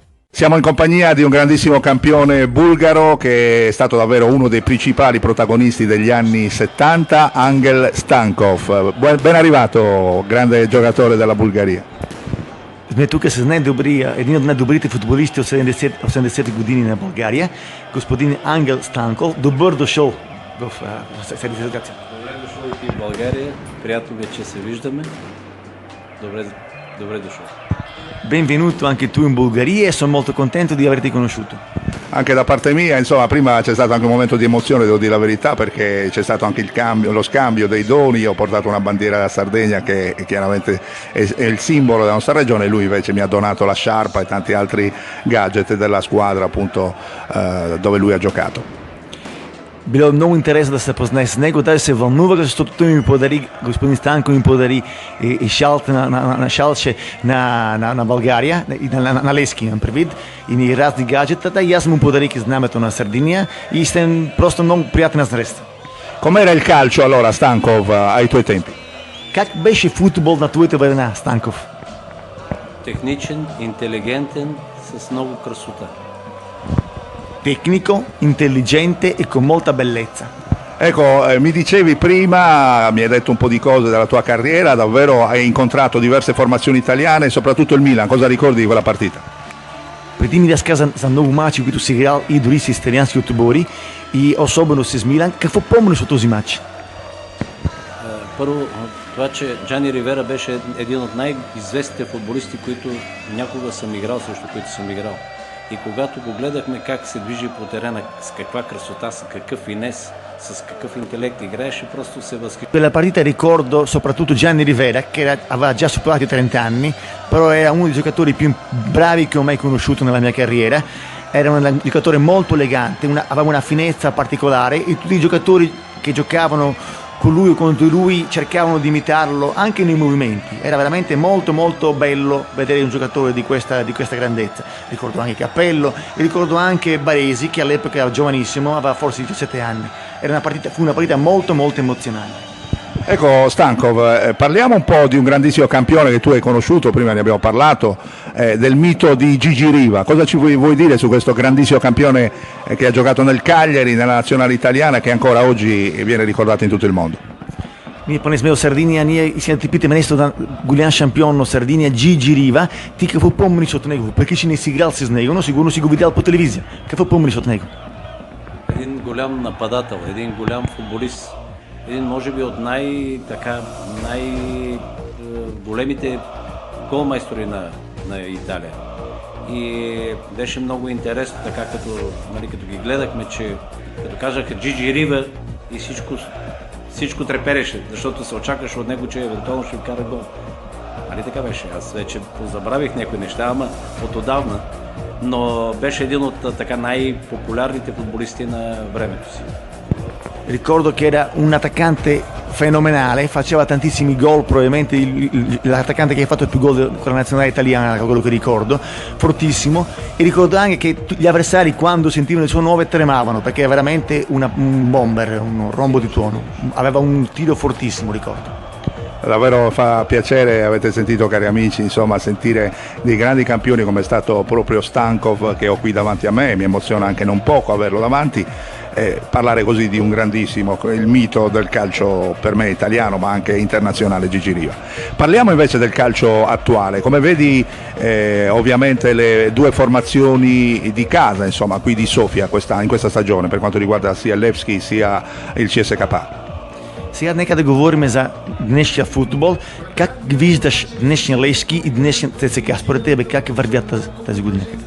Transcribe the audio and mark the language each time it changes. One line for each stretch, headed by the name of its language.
Italian: Siamo in compagnia di un grandissimo campione bulgaro che è stato davvero uno dei principali protagonisti degli anni 70, Angel Stankov. Ben arrivato, grande giocatore della Bulgaria.
Bulgarian: Сме тук с един от най-добрите футболисти от 80-те години на България, господин Ангел Станков. Добър дошъл в седмицата. Добре дошъл и ти в България. Приятно ми е, че се виждаме. Добре dошъл.
Italian: Benvenuto anche tu in Bulgaria e sono molto contento di averti conosciuto. Anche da parte mia, insomma, prima c'è stato anche un momento di emozione, devo dire la verità, perché c'è stato anche lo scambio dei doni. Io ho portato una bandiera da Sardegna che chiaramente è il simbolo della nostra regione, e lui invece mi ha donato la sciarpa e tanti altri gadget della squadra, appunto, dove lui ha giocato.
Bulgarian: Било много интересно да се познае с него, даже се вълнувах, защото той ми подари, господин Станко ми подари и шалче на България, на Лески имам предвид, и разни гаджета, и аз му подарих знамето на Сардиния и сте просто много приятна среща.
Italian: Com'era il calcio allora, Stankov, ai tuoi tempi?
Bulgarian: Как беше футбол на твоята времена, Станков? Техничен, интелигентен, с много красота.
Italian: Tecnico, intelligente e con molta bellezza. Ecco, mi dicevi prima, mi hai detto un po' di cose della tua carriera, davvero hai incontrato diverse formazioni italiane, soprattutto il Milan. Cosa ricordi di quella partita?
Bulgarian: Преди ми разказа за много мачи, които си играл и дори с италиански отбори, и особено с Милан. Какво помниш от този матч? Първо, това, че Джани Ривера беше един от най-известните футболисти, които някога съм играл, срещу които съм играл. И когато го гледахме как се движи по терена, с каква красота, с какъв финес, с какъв интелект играеше, просто се възхищавах.
Italian: Quella partita ricordo soprattutto Gianni Rivera, che aveva già superato i 30 anni, però era uno dei giocatori più bravi che ho mai conosciuto nella mia carriera. Era un giocatore molto elegante, aveva una finezza particolare e tutti i giocatori che giocavano con lui o contro lui cercavano di imitarlo anche nei movimenti. Era veramente molto molto bello vedere un giocatore di questa grandezza. Ricordo anche Cappello e ricordo anche Baresi, che all'epoca era giovanissimo, aveva forse 17 anni. Fu una partita molto molto emozionante. Ecco, Stankov, parliamo un po' di un grandissimo campione che tu hai conosciuto, prima ne abbiamo parlato, del mito di Gigi Riva. Cosa ci vuoi dire su questo grandissimo campione che ha giocato nel Cagliari, nella nazionale italiana, che ancora oggi viene ricordato in tutto il mondo?
Bulgarian: Ние поне сме от Сардиния, ние си питаме нещо на голям шампион на Сардиния, Джиджи Рива. Ти какво помниш от него? Въпреки че не си играл с него, но сигурно си го видял по телевизия. Какво помниш от него? Един голям нападател, един голям футболист. Един може би от най-големите голмайстори на Италия. И беше много интересно, така като ги гледахме, че като казаха Джиджи Рива и всичко трепереше, защото се очакваше от него, че евентуално ще вкара гол. Нали така беше? Аз вече позабравих някои неща, ама от отдавна, но беше един от така най-популярните футболисти на времето си.
Italian: Ricordo che era un attaccante fenomenale, faceva tantissimi gol, probabilmente l'attaccante che ha fatto più gol con la nazionale italiana, quello che ricordo, fortissimo, e ricordo anche che gli avversari quando sentivano il suo nome tremavano, perché era veramente un bomber, un rombo di tuono, aveva un tiro fortissimo, ricordo. Davvero fa piacere, avete sentito cari amici, insomma, sentire dei grandi campioni come è stato proprio Stankov, che ho qui davanti a me, mi emoziona anche non poco averlo davanti. Parlare così di un grandissimo, il mito del calcio per me italiano ma anche internazionale, Gigi Riva. Parliamo invece del calcio attuale, come vedi ovviamente le due formazioni di casa, insomma, qui di Sofia in questa stagione per quanto riguarda sia Levski sia il CSKA.
Bulgarian: Сега нека да говорим за днешния футбол. Как виждаш днешния Левски и днешния ЦСКА? Според тебе как вървят тази година?